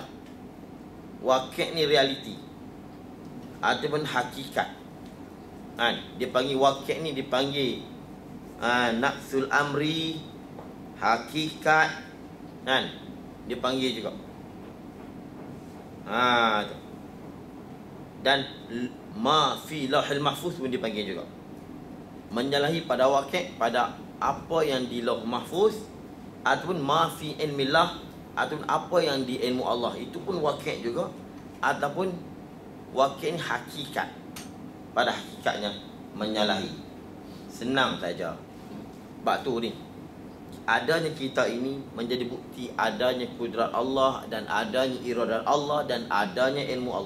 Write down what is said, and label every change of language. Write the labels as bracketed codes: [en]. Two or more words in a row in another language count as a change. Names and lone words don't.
[ms] Waqi' ni realiti ataupun hakikat. Dia panggil waqi' ni, dia panggil [ar] نفس الأمر, [ms] hakikat, dia panggil juga. Dan [ar] ما في اللوح المحفوظ [ms] pun dipanggil juga. Menyalahi pada waqi', pada apa yang di [ar] لوح محفوظ, [ms] ataupun [ar] ما في علم الله, [ms] ataupun apa yang di ilmu Allah, itu pun waqi' juga. Ataupun waqi' ni hakikat, pada hakikatnya menyalahi. Senang saja. Sebab tu ni, adanya kita ini menjadi bukti adanya kudrat Allah dan adanya iradat Allah dan adanya ilmu Allah.